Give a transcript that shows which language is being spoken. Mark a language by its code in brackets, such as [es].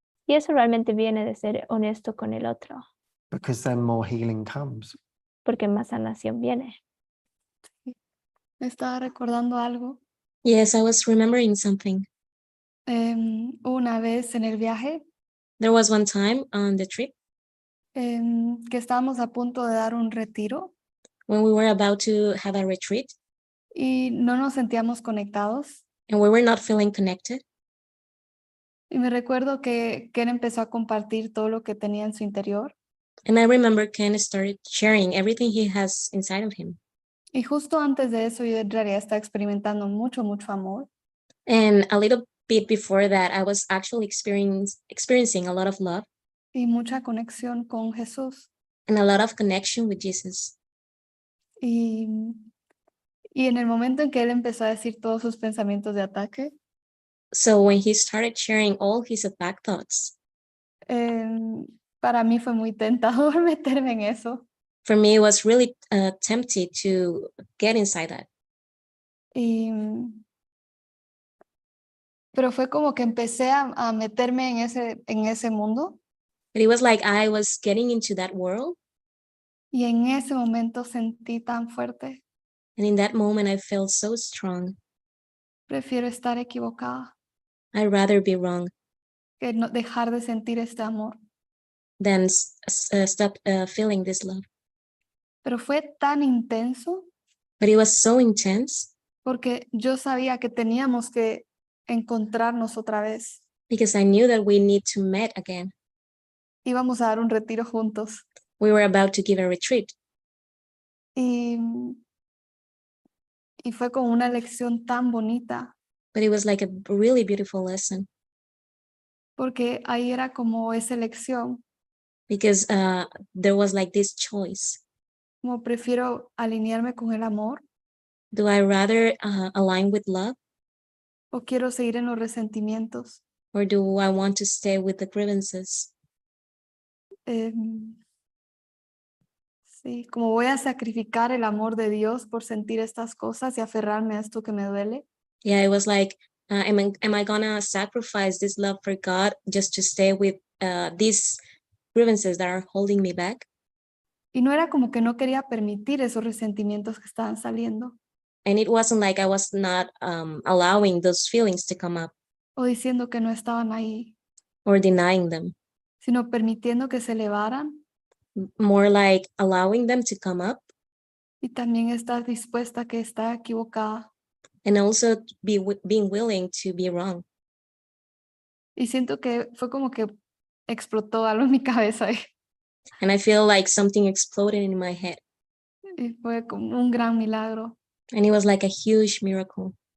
[es] Y eso realmente viene de ser honesto con el otro, [en] because then more healing comes. [es] porque más sanación viene. Me estaba recordando algo. [en] Yes, I was remembering something. [es] Una vez en el viaje [en] There was one time on the trip [es] que estábamos a punto de dar un retiro [en] when we were about to have a retreat [es] y no nos sentíamos conectados. [en] and we were not feeling connected. [es] Y me recuerdo que Ken empezó a compartir todo lo que tenía en su interior. [en] And I remember Ken started sharing everything he has inside of him. [es] Y justo antes de eso yo en realidad estaba experimentando mucho amor. [en] And a little bit before that, I was actually experiencing a lot of love [es] Y mucha conexión con Jesús. [en] and a lot of connection with Jesus. [es] Y en el momento en que él empezó a decir todos sus pensamientos de ataque, [en] So when he started sharing all his attack thoughts, [es] para mí fue muy tentador meterme en eso. [en] for me, it was really tempted to get inside that. [es] Pero fue como que empecé a meterme en ese mundo. [en] But it was like I was getting into that world. [es] Y en ese momento sentí tan fuerte. [en] And in that moment, I felt so strong. [es] Prefiero estar equivocada [en] I'd rather be wrong [es] que no dejar de sentir este amor. [en] than stop feeling this love. [es] Pero fue tan intenso [en] But it was so intense [es] porque yo sabía que teníamos que encontrarnos otra vez. [en] because I knew that we need to meet again. [es] Íbamos a dar un retiro juntos. [en] We were about to give a retreat. [es] Y fue como una lección tan bonita. [en] But it was like a really beautiful lesson [es] Porque ahí era como esa elección. [en] because there was like this choice. [es] Como prefiero alinearme con el amor [en] Do I rather align with love [es] o quiero seguir en los resentimientos. [en] or do I want to stay with the grievances? [es] Sí, como voy a sacrificar el amor de Dios por sentir estas cosas y aferrarme a esto que me duele. [en] Yeah, it was like, am I gonna sacrifice this love for God just to stay with these grievances that are holding me back? [es] Y no era como que no quería permitir esos resentimientos que estaban saliendo [en] And it wasn't like I was not allowing those feelings to come up [es] o diciendo que no estaban ahí, [en] or denying them, [es] sino permitiendo que se elevaran [en] more like allowing them to come up [es] y también estar dispuesta a que está equivocada. [en] and also being willing to be wrong. [es] Y siento que fue como que explotó algo en mi cabeza [en] And I feel like something exploded in my head. [es] y fue como un gran milagro. [en] And it was like a huge miracle.